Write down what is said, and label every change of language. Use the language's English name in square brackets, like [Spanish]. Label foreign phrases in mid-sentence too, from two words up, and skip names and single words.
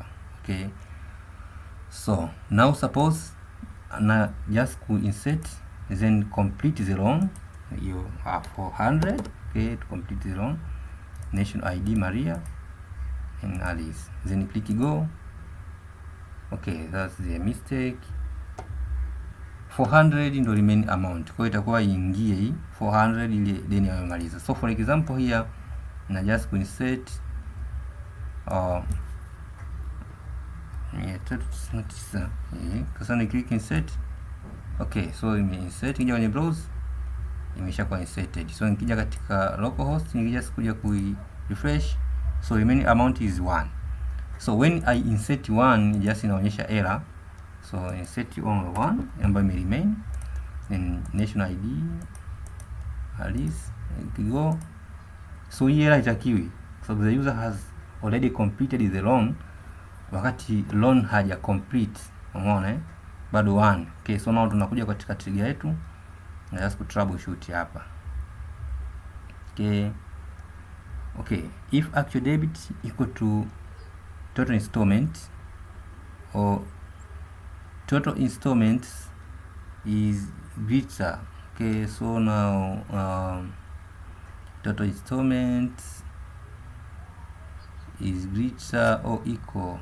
[English] Okay, so now suppose na just ku insert then complete the loan, you have 400. Okay, to complete the loan, national ID Maria and Alice, then click go. Okay, that's the mistake. 400 ndo remaining amount, [Swahili] kwa hiyo itakuwa iingie hii 400 ile deni amemaliza. [English] So for example here na just insert 399 [Swahili] kasa ni [English] click insert. Okay, so ime insert, [Swahili] kija kwenye browse imeshakuwa inserted. So nikija katika localhost nikija kuja ku refresh, [English] so remaining amount is [Swahili] 1. [English] So when I insert 1 just inaonyesha error, so insert only 1 [Swahili] ambayo ime [English] remain, then national ID Alice go. So hii error itakiwi, so the user has already completed the loan, [Swahili] wakati loan haja complete, umeona bado 1. [English] Okay, so now [Swahili] tunakuja katika trigger yetu na just ku troubleshoot hapa. [English] Okay, if actual debit equal to total installment or total installments is greater. Okay, so now total installments is greater or equal.